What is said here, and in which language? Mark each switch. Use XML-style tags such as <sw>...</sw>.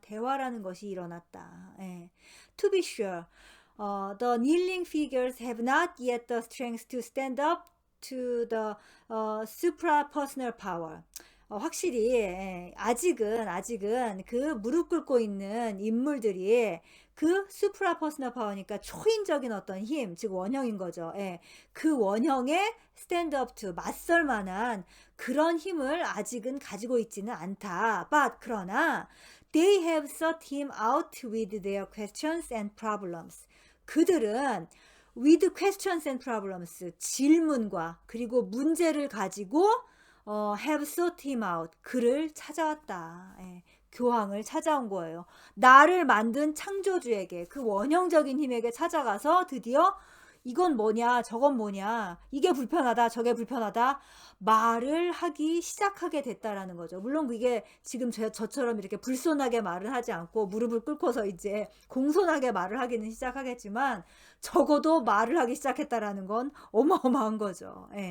<ko>대화라는 것이 일어났다.</ko> <en>To be sure. The kneeling figures have not yet the strength to stand up to the suprapersonal power.</en> <ko>확실히 아직은 그 무릎 꿇고 있는 인물들이 그</ko> <en>suprapersonal power</en> <ko>니까 초인적인 어떤 힘, 즉 원형인 거죠. 그 원형에</ko> <en>stand up to,</en> <ko>맞설 만한 그런 힘을 아직은 가지고 있지는 않다.</ko> <en>But</en> <ko>그러나</ko> <en>they have sought him out with their questions and problems.</en> <ko>그들은</ko> <en>with questions and problems,</en> <ko>질문과 그리고 문제를 가지고</ko> <en>have sought him out,</en> <ko>그를 찾아왔다. 교황을 찾아온 거예요. 나를 만든 창조주에게, 그 원형적인 힘에게 찾아가서 드디어 이건 뭐냐, 저건 뭐냐, 이게 불편하다, 저게 불편하다, 말을 하기 시작하게 됐다라는 거죠. 물론 그게 지금 저처럼 이렇게 불손하게 말을 하지 않고 무릎을 꿇고서 이제 공손하게 말을 하기는 시작하겠지만 적어도 말을 하기 시작했다라는 건 어마어마한 거죠.</ko>